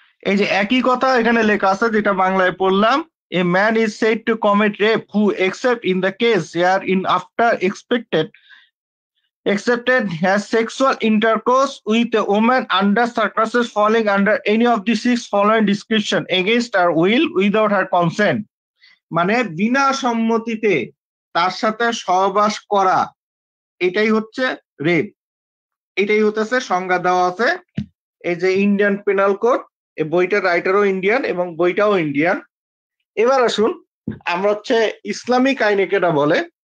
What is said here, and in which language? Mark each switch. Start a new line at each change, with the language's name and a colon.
Bangla: এই যে একই কথা এখানে লেখা আছে যেটা বাংলায় পড়লাম।
English: A man is said to commit rape who, except in the case wherein after accepted has sexual intercourse with a woman under circumstances falling under any of the 6 following description against her will without her consent.
Bangla: মানে বিনা সম্মতিতে তার সাথে সহবাস করা, এটাই হচ্ছে rape. এটাই হতেছে সংজ্ঞা দেওয়া আছে এই যে ইন্ডিয়ান পেনাল কোড। এই বইটার রাইটারও ইন্ডিয়ান এবং বইটাও ইন্ডিয়ান। এবার আসুন আমরা হচ্ছে ইসলামিক আইনে কেটা বলে।